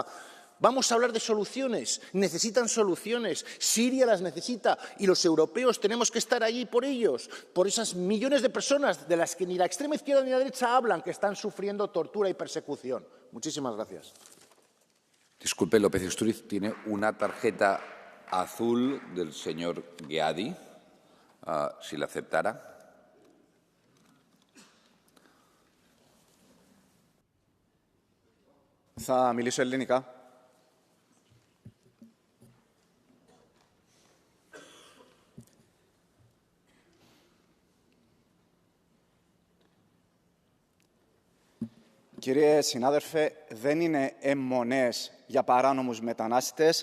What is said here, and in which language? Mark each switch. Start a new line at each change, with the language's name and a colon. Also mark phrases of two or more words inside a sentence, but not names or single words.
Spanish: Vamos a hablar de soluciones, necesitan soluciones, Siria las necesita y los europeos tenemos que estar allí por ellos, por esas millones de personas de las que ni la extrema izquierda ni la derecha hablan, que están sufriendo tortura y persecución. Muchísimas gracias. Disculpe, López Istúriz, tiene una tarjeta azul del señor Gheadi, si la aceptara.
Greek: Θα μιλήσω ελληνικά. Κύριε συνάδελφε, δεν είναι αιμονές για παράνομους μετανάστες.